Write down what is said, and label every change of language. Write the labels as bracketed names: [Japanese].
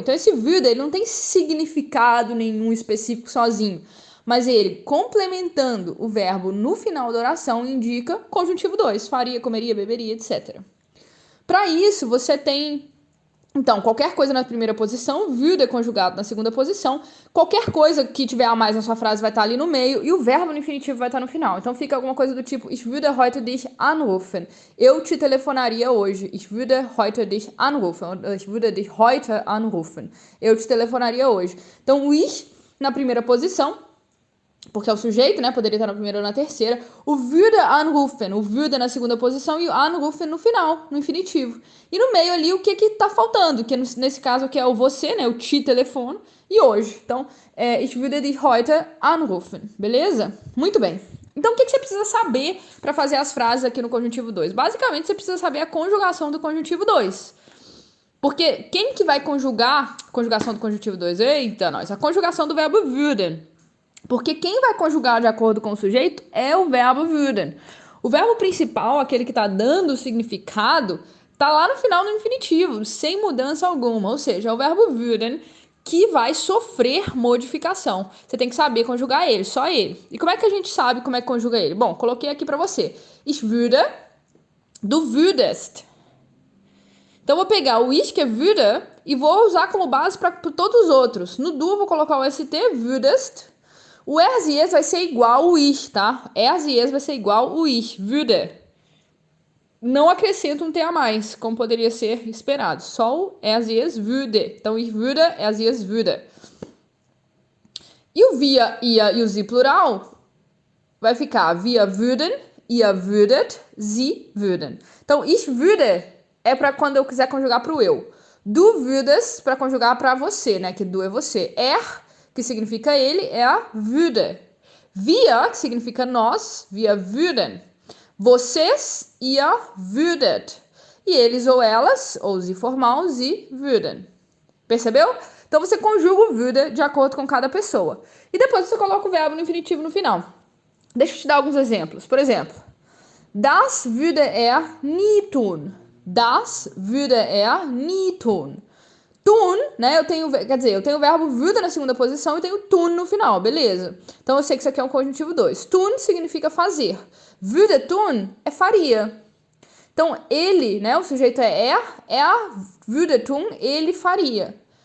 [Portuguese] Então esse würde ele não tem significado nenhum específico sozinho, mas ele complementando o verbo no final da oração indica conjuntivo 2, faria, comeria, beberia, etc. Para isso, você tem então, qualquer coisa na primeira posição, würde conjugado na segunda posição, qualquer coisa que tiver a mais na sua frase vai estar ali no meio e o verbo no infinitivo vai estar no final. Então fica alguma coisa do tipo [German] Ich würde heute dich anrufen. [Portuguese] Eu te telefonaria hoje. [German] Ich würde heute dich anrufen. Ich würde dich heute anrufen. [Portuguese] Eu te telefonaria hoje. Então o ich na primeira posição, porque é o sujeito, né? Poderia estar na primeira ou na terceira. O würde anrufen, o würde na segunda posição e o anrufen no final, no infinitivo. E no meio ali, o que que tá faltando? Que nesse caso aqui é o você, né? O te telefono e hoje. [German] Então, ich würde dich heute anrufen, beleza? [Portuguese] Muito bem. Então, o que você precisa saber para fazer as frases aqui no conjuntivo 2? Basicamente, você precisa saber a conjugação do conjuntivo 2. Porque quem que vai conjugar conjugação do conjuntivo 2? Eita, nós. A conjugação do verbo würden. Porque quem vai conjugar de acordo com o sujeito é o verbo würden. O verbo principal, aquele que está dando o significado, está lá no final no infinitivo, sem mudança alguma. Ou seja, é o verbo würden que vai sofrer modificação. Você tem que saber conjugar ele, só ele. E como é que a gente sabe como é que conjuga ele? Bom, coloquei aqui para você. [German] Ich würde, du würdest. [Portuguese] Então, eu vou pegar o ich, que é würde, e vou usar como base para todos os outros. No du, eu vou colocar o st, würdest. O ers e es vai ser igual o ich, tá? Ers e es vai ser igual o ich, würde. Não acrescento um T a mais, como poderia ser esperado. Só o ers e es, würde. Então, ich würde, ers e es, würde. E o via, ia e o sie plural vai ficar via würden, [German] ihr würdet, sie würden. [Portuguese] Então, ich würde é para quando eu quiser conjugar para o eu. Du würdest para conjugar para você, né? Que du é você. Que significa ele, é a würde. Wir, que significa nós, wir würden. Vocês, ihr würdet. E eles ou elas, ou sie formal, sie würden. Percebeu? Então você conjuga o würde de acordo com cada pessoa. E depois você coloca o verbo no infinitivo no final. Deixa eu te dar alguns exemplos. [German] Por exemplo, das würde er nie tun. Das würde er nie tun. Tun, né? [Portuguese] Eu tenho o verbo würde na segunda posição e tenho tun no final, beleza? Então eu sei que isso aqui é um conjuntivo 2. Tun significa fazer. Würde tun é faria. Então ele, né? O sujeito é würde tun, ele faria.